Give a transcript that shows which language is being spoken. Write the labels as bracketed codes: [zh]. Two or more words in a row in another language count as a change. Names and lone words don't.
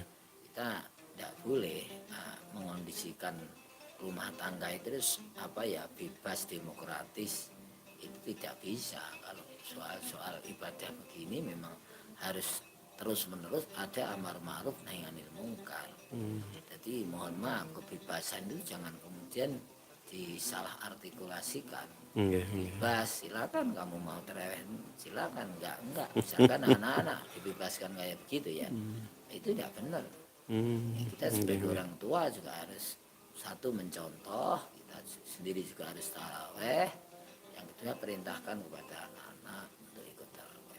[id] Kita tidak boleh mengondisikan rumah tangga itu terus apa ya bebas demokratis, itu tidak bisa. Kalau soal ibadah begini memang harus terus menerus ada [ar] أمر معروف نهي عن المنكر. [id] Jadi mohon maaf kebebasan itu jangan kemudian disalah artikulasikan. [jv] Nggih, nggih. [id] Bebas silakan kamu mau terawih silakan, enggak misalkan anak-anak dibebaskan kayak begitu ya, itu tidak benar. Kita sebagai orang tua juga harus satu mencontoh, kita sendiri juga harus taraweh. Yang kedua perintahkan kepada anak-anak untuk ikut taraweh.